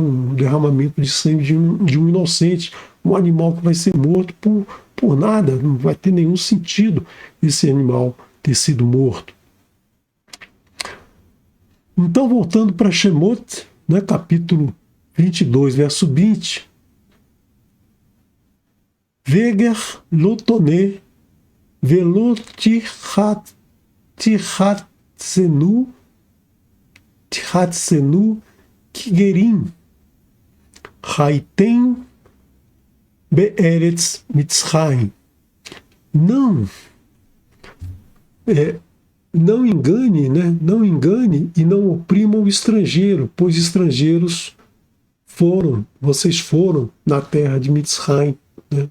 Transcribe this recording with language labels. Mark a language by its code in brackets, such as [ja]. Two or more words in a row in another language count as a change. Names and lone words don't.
[pt] Um derramamento de sangue de um inocente, um animal que vai ser morto por nada, não vai ter nenhum sentido esse animal ter sido morto. Então, voltando para Shemot, né, capítulo 22, verso 20. [he] וגר לא תונה ולא תלחצנו כי גרים הייתם בארץ מצרים. [pt] Não engane, né? Não engane e não oprima o estrangeiro, pois estrangeiros vocês foram na terra de Mitzrayim, né?